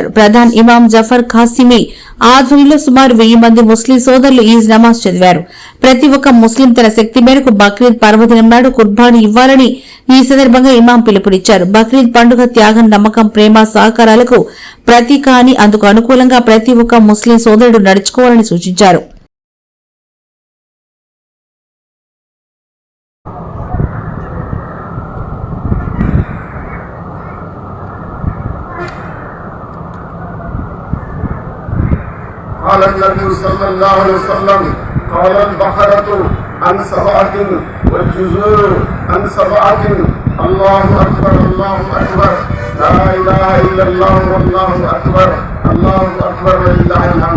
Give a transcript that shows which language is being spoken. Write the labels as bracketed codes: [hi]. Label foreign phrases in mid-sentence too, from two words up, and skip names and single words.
[te] ప్రధాన్ ఇమాం జఫర్ ఖాసిమీ ఆధ్వర్యంలో సుమారు 1000 మంది ముస్లిం సోదరులు ఈద్ నమాజ్ చదివారు. ప్రతి ఒక్క ముస్లిం తన శక్తి మేరకు బక్రీద్ పర్వదినం నాడు కుర్బానీ ఇవ్వాలని ఈ సందర్భంగా ఇమాం పిలుపునిచ్చారు. బక్రీద్ పండుగ త్యాగం, నమ్మకం, ప్రేమ, సహకారాలకు ప్రతీక అని అందుకు అనుకూలంగా ప్రతి ఒక్క ముస్లిం సోదరుడు నడుచుకోవాలని సూచించారు. [ar] قال النبي صلى الله عليه وسلم قال البقرة عن 7 والجزور عن 7 الله أكبر الله أكبر لا إله إلا الله والله أكبر الله أكبر ولله الحمد.